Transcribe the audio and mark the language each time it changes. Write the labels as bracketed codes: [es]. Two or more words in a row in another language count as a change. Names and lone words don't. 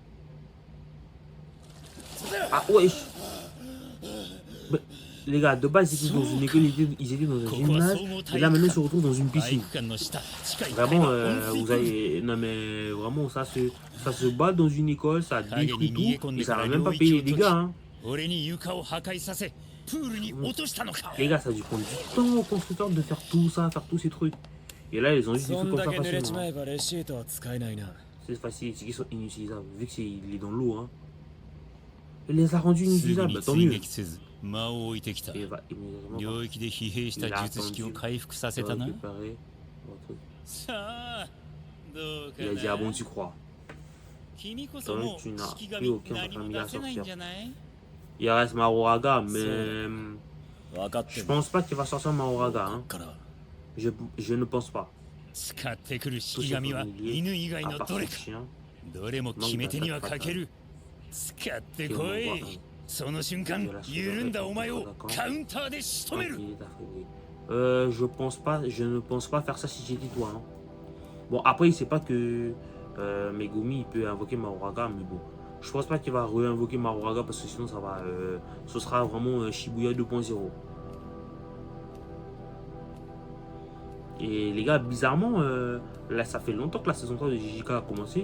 [fr] Ah wesh. Mais, les gars, de base ils étaient dans une école, ils étaient dans un gymnase. Et là maintenant ils se retrouvent dans une [ja] 体 [fr] piscine. [ja] 育館の下地下1階 [fr] Vraiment, [ja] は温 [fr] vous [ja] 水プール [fr] avez... Non mais vraiment, ça se bat dans une école, ça [ja] 影 [fr] détruit [ja] に逃げ [fr] tout. [ja] 込ん [fr] Et [ja] で [fr] ça [ja] から [fr] va même [ja] 領 [fr] pas [ja] 域 [fr] payer [ja] を [fr] les [ja] 解き [fr] dégâts, hein. [ja] 俺に床を破壊させプールに落としたのか [fr] Les gars, ça a dû prendre du temps aux constructeurs de faire tout ça, faire tous ces trucs. Et là, ils ont juste des [ja] そ [fr] trucs [ja] ん [fr] comme [ja] だ [fr] ça [ja] け濡れち [fr] facilement. [ja] まえばレシートは使えないな。 [fr] C'est facile, c'est qu'ils sont inutilisables, vu qu'il est dans l'eau, hein. Il les a rendus [ja] すぐ [fr] inutilisables, [ja] に [fr] bah, tant [ja] 追 [fr] mieux. [ja] 撃せず間を置いてきた [fr] Et il va immédiatement [ja] 領域で疲弊した術式を回復させたな [fr] récupérer votre truc. [ja] さあどうか [fr] Il a dit, ah bon, [ja] な [fr] tu crois. [ja] 君こそもう [fr] tu n'as [ja] 式 [fr] plus [ja] 神 [fr] aucun [ja] 何も [fr] familier à [ja] 出せないん [fr] sortir. [ja] じゃない [fr] Il reste Mahoraga, mais [ja] 分かって [fr] je [ja] る。 [fr] pense pas qu'il va sortir Mahoraga, [ja] こ [fr] hein. [ja] っから [fr] Je ne pense pas. [ja] 使ってくる [fr] Tous [ja] 式 [fr] ces [ja] 神は [fr] familiers, [ja] 犬以外 [fr] à [ja] の [fr] part [ja] どれ [fr] son [ja] か [fr] chien, [ja] どれも決め手にはかける使ってこ [fr] qui [ja] い [fr] envoie [ja] その瞬間緩んだお前をカウンターで仕留める [fr] il est affaibli. Je ne pense pas faire ça si j'étais toi, hein. Bon, après, il sait pas que Megumi il peut invoquer Mahoraga, mais bon. Je pense pas qu'il va réinvoquer Mahoraga parce que sinon ça va. Ce sera vraiment Shibuya 2.0. Et les gars, bizarrement, là ça fait longtemps que la saison 3 de JJK a commencé.